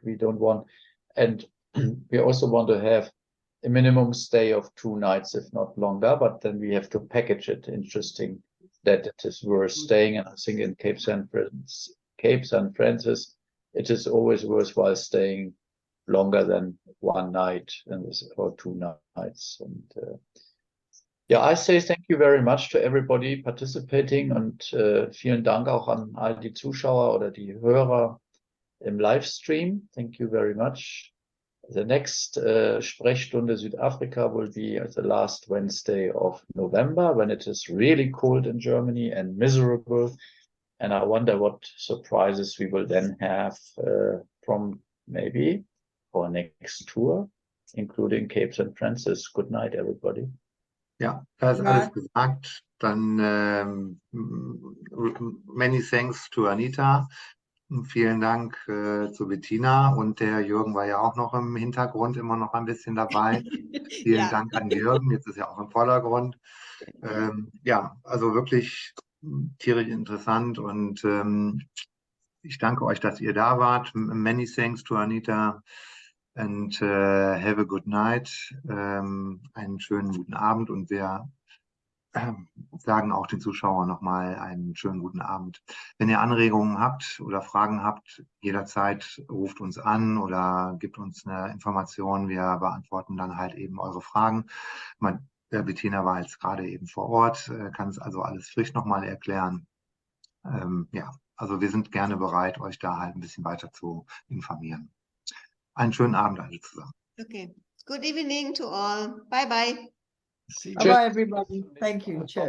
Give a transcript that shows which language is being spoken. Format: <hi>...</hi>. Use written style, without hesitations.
<en>We don't want, and we also want to have a minimum stay of 2 nights, if not longer, but then we have to package it interesting that it is worth staying. And I think in Cape St. Francis, it is always worthwhile staying longer than 1 night or 2 nights. And yeah, I say thank you very much to everybody participating</en> <de>und vielen Dank auch an all die Zuschauer oder die Hörer im Livestream.</de> <en>Thank you very much. The next Sprechstunde Südafrika will be the last Wednesday of November, when it is really cold in Germany and miserable. And I wonder what surprises we will then have from maybe our next tour, including Cape St. Francis. Good night, everybody.</en> <de>Ja, da ist alles gesagt.</de> <en>Dann many thanks to Anita.</en> <de>Vielen Dank zu Bettina, und der Jürgen war ja auch noch im Hintergrund immer noch ein bisschen dabei. Vielen Ja. Dank an Jürgen, jetzt ist er auch im Vordergrund. Ja, also wirklich tierisch interessant, und ich danke euch, dass ihr da wart.</de> <en>Many thanks to Anita, and have a good night.</en> <de>Einen schönen guten Abend, und wir sagen auch den Zuschauern nochmal einen schönen guten Abend. Wenn ihr Anregungen habt oder Fragen habt, jederzeit ruft uns an oder gibt uns eine Information. Wir beantworten dann halt eben eure Fragen. Bettina war jetzt gerade eben vor Ort, kann es also alles frisch nochmal erklären. Ja, also wir sind gerne bereit, euch da halt ein bisschen weiter zu informieren. Einen schönen Abend alle zusammen.</de> <en>Okay. Good evening to all. Bye bye. Bye, everybody. Thank you. Cheers.</en>